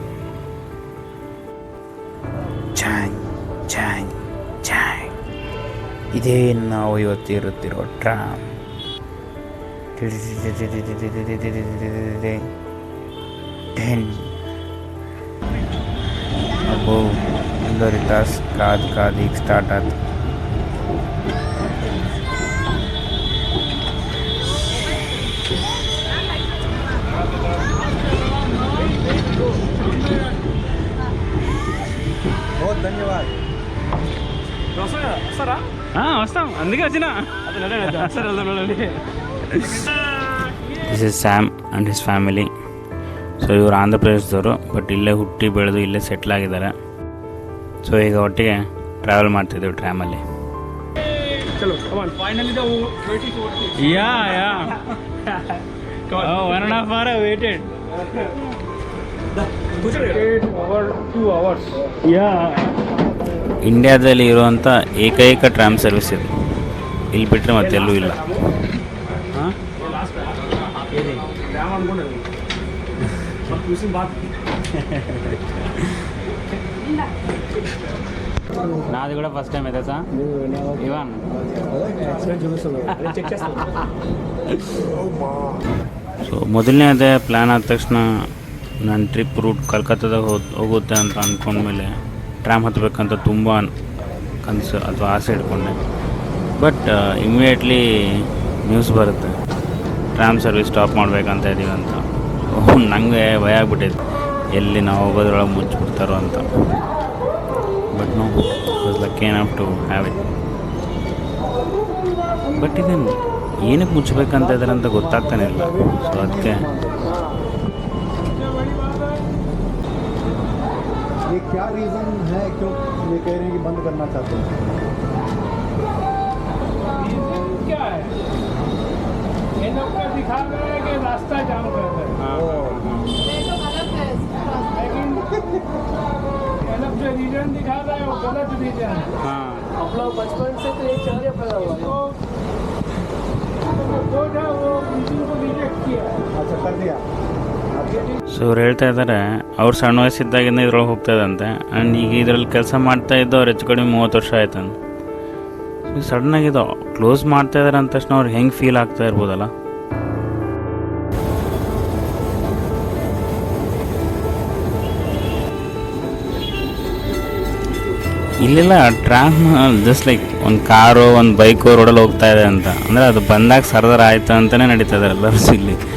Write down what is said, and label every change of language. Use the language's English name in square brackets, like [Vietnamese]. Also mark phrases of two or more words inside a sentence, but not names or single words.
[Kannada] ಚಾಯ್ ಚಾಯ್ ಚಾಯ್, ಇದೇ ನಾವು ಇವತ್ತು ಇರುತ್ತಿರೋ ಟ್ರಾಮ್. ಅಬ್ಬೋ, 1 ತಾಸು ಕಾದು ಈಗ ಸ್ಟಾರ್ಟ್ ಆಯ್ತು. [Telugu] ధన్యవాదాలు. వస్తాం, అందుకే వచ్చిన. [English] This is Sam and his family. [Kannada] ಸೊ ಇವರು ಆಂಧ್ರಪ್ರದೇಶದವರು, ಬಟ್ ಇಲ್ಲೇ ಹುಟ್ಟಿ ಬೆಳೆದು ಇಲ್ಲೇ ಸೆಟ್ಲ್ ಆಗಿದ್ದಾರೆ. ಸೊ ಈಗ ಒಟ್ಟಿಗೆ ಟ್ರಾವೆಲ್ ಮಾಡ್ತಿದ್ದೇವೆ ಟ್ರಾಮಲ್ಲಿ. [English] Yeah 1.5 hour waited. [Kannada] ಇಂಡಿಯಾದಲ್ಲಿ ಇರುವಂಥ ಏಕೈಕ [English] tram service [Kannada] ಇದು. ಇಲ್ಲಿ ಬಿಟ್ಟರೆ ಮತ್ತೆಲ್ಲೂ ಇಲ್ಲ. [Telugu] నాది కూడా [English] first time [Telugu] అయితే సార్ ఇవాన్. [Kannada] ಸೊ ಮೊದಲನೇ ಅದೇ ಪ್ಲ್ಯಾನ್ ಆದ ತಕ್ಷಣ ನನ್ನ [English] trip route [Kannada] ಕಲ್ಕತ್ತಾದಾಗ ಹೋಗುತ್ತೆ ಅಂತ ಅಂದ್ಕೊಂಡ್ಮೇಲೆ ಟ್ರಾಮ್ ಹತ್ತಬೇಕಂತ ತುಂಬ ಕನಸು ಅಥವಾ ಆಸೆ ಇಟ್ಕೊಂಡೆ. [English] But immediately news [Kannada] ಬರುತ್ತೆ [English] tram service stop [Kannada] ಮಾಡಬೇಕಂತ ಇದ್ದೀವಿ ಅಂತ. ನನಗೆ ಭಯ ಆಗ್ಬಿಟ್ಟಿದೆ. ಎಲ್ಲಿ ನಾವು ಹೋಗೋದ್ರೊಳಗೆ ಮುಚ್ಚಿಬಿಡ್ತಾರೋ ಅಂತ. [English] But no was lucky enough to have it. [Kannada] ಬಟ್ ಇದನ್ನು ಏನಕ್ಕೆ ಮುಚ್ಚಬೇಕಂತ ಇದ್ದಾರೆ ಅಂತ ಗೊತ್ತಾಗ್ತಾನೆ ಇಲ್ಲ. ಸೊ ಅದಕ್ಕೆ [Hindi] ये क्या रीजन है क्यों ये कह रहे हैं कि बंद करना चाहते हैं? रीजन क्या है? ये लोग का दिखा रहे हैं कि रास्ता जाम कर रहे हैं। लेकिन गलत जो रीजन दिखा रहा है वो गलत रीजन है। हम लोग बचपन से तो ये चलते पड़ा हुआ है। वो जो वो रीजन को रिजेक्ट किया है। अच्छा कर दिया। [Kannada] ಸೊ ಅವ್ರು ಹೇಳ್ತಾ ಇದ್ದಾರೆ ಅವ್ರು ಸಣ್ಣ ವಯಸ್ಸಿದ್ದಾಗಿಂದ ಇದ್ರೊಳಗೆ ಹೋಗ್ತಾಯಿದ್ದಂತೆ. ಆ್ಯಂಡ್ ಈಗ ಇದರಲ್ಲಿ ಕೆಲಸ ಮಾಡ್ತಾ ಇದ್ದು ಅವ್ರು ಹೆಚ್ಚು ಕಡಿಮೆ 30 ವರ್ಷ ಆಯ್ತಂತೆ. ಸೊ ಸಡನ್ನಾಗಿ ಇದು ಕ್ಲೋಸ್ ಮಾಡ್ತಾ ಇದ್ದಾರೆ ಅಂದ ತಕ್ಷಣ ಅವ್ರಿಗೆ ಹೆಂಗೆ ಫೀಲ್ ಆಗ್ತಾ ಇರ್ಬೋದಲ್ಲ. ಇಲ್ಲೆಲ್ಲ [English] tram just like [Kannada] ಒಂದು ಕಾರು ಒಂದು ಬೈಕು ರೋಡಲ್ಲಿ ಹೋಗ್ತಾ ಇದೆ ಅಂತ ಅಂದರೆ ಅದು ಬಂದಾಗ ಸರ್ದಾರ ಆಯಿತು ಅಂತಲೇ ನಡೀತಾ ಇದ್ದಾರೆ ಎಲ್ಲರೂ ಇಲ್ಲಿ.